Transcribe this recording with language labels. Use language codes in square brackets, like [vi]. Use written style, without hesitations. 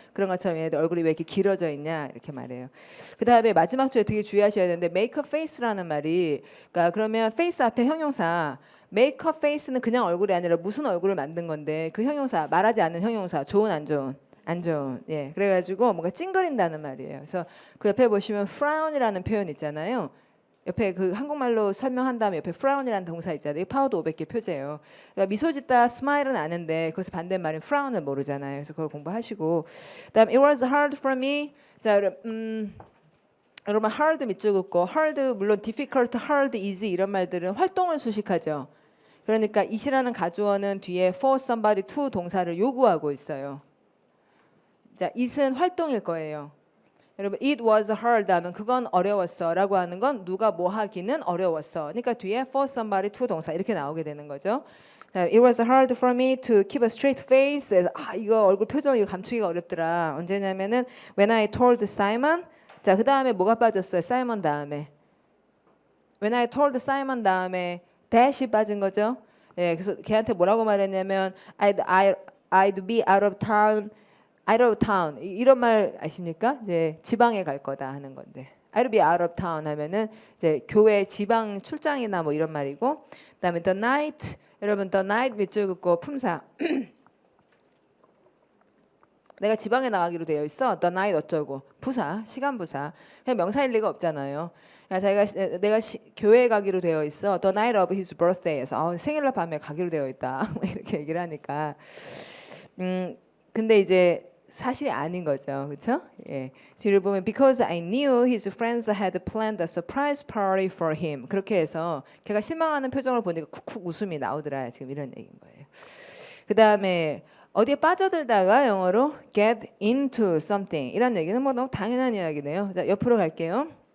[ko] 그런 것처럼 얘네들 얼굴이 왜 이렇게 길어져 있냐 이렇게 말해요. 그 다음에 마지막 줄에 되게 주의하셔야 되는데 [en] make a face [ko] 라는 말이 그러니까 그러면 face 앞에 형용사 make a face는 그냥 얼굴이 아니라 무슨 얼굴을 만든 건데 그 형용사 말하지 않는 형용사 좋은 안 좋은 안 좋은 예 그래가지고 뭔가 찡그린다는 말이에요. 그래서 그 옆에 보시면 frown이라는 표현 있잖아요. 옆에 그 한국말로 설명한 다음에 옆에 frown이라는 동사 있잖아요. 파워도 500개 표제예요. 그러니까 미소 짓다 smile은 아는데 그것의 반대말인 frown을 모르잖아요. 그래서 그걸 공부하시고 그다음 [en] it was hard for me. [ko] 자, 여러분 hard 밑줄 긋고 hard 물론 difficult, hard, easy 이런 말들은 활동을 수식하죠. 그러니까 it이라는 가주어는 뒤에 [en] for somebody to [ko] 동사를 요구하고 있어요. 자, it은 활동일 거예요. 여러분 [en] it was hard [ko] 하면 그건 어려웠어 라고 하는 건 누가 뭐 하기는 어려웠어. 그러니까 뒤에 [en] for somebody to [ko] 동사 이렇게 나오게 되는 거죠. [en] 자, it was hard for me to keep a straight face. [ko] 이거 얼굴 표정 이거 감추기가 어렵더라. 언제냐면은 [en] when I told Simon. [ko] 자, 그 다음에 뭐가 빠졌어요? Simon 다음에 [en] when I told Simon [ko] 다음에 that이 빠진 거죠. 예, 그래서 걔한테 뭐라고 말했냐면 [en] I'd be out of town [ko] 이런 말 아십니까? 이제 지방에 갈 거다 하는 건데 [en] I'll be out of town [ko] 하면은 이제 교회 지방 출장이나 뭐 이런 말이고 그다음에 [en] the night [ko] 여러분 the night 밑줄 긋고 품사 내가 지방에 나가기로 되어 있어 the night 어쩌고 부사 시간 부사 그냥 명사일 리가 없잖아요. 그러니까 내가 교회에 가기로 되어 있어 [en] the night of his birthday [ko] 에서 생일날 밤에 가기로 되어 있다 이렇게 얘기를 하니까 근데 이제 사실이 아닌 거죠, 그렇죠? 예. 뒤를 보면 [en] because I knew his friends had planned a surprise party for him. [ko] 그렇게 해서 걔가 실망하는 표정을 보니까 쿡쿡 웃음이 나오더라. 지금 이런 얘기인 거예요. 그 다음에 어디에 빠져들다가 영어로 [en] get into something [ko] 이런 얘기는 뭐 너무 당연한 이야기네요. 자, 옆으로 갈게요.